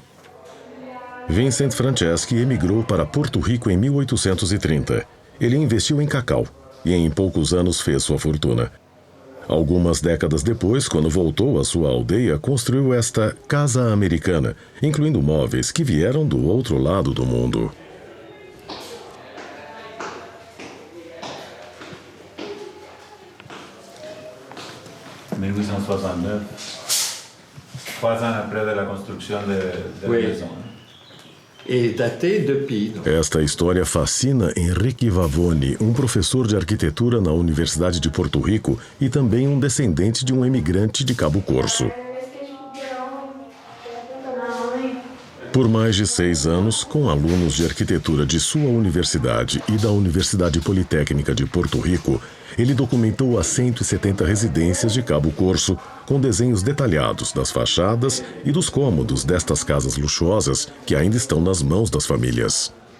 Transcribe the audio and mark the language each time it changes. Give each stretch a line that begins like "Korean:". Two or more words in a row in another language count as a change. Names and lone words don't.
Portuguese: Vincent Franceschi emigrou para Porto Rico em 1830. Ele investiu em cacau e em poucos anos fez sua fortuna. Algumas décadas depois, quando voltou à sua aldeia, construiu esta casa americana, incluindo móveis que vieram do outro lado do mundo.
French: En 1869, 3 ans après de la construction de la maison.
Portuguese: Esta história fascina Henrique Vavone, um professor de arquitetura na Universidade de Porto Rico e também um descendente de um imigrante de Cabo Corso. Por mais de 6 anos, com alunos de arquitetura de sua universidade e da Universidade Politécnica de Porto Rico, ele documentou as 170 residências de Cabo Corso, com desenhos detalhados das fachadas e dos cômodos destas casas luxuosas que ainda estão nas mãos das famílias.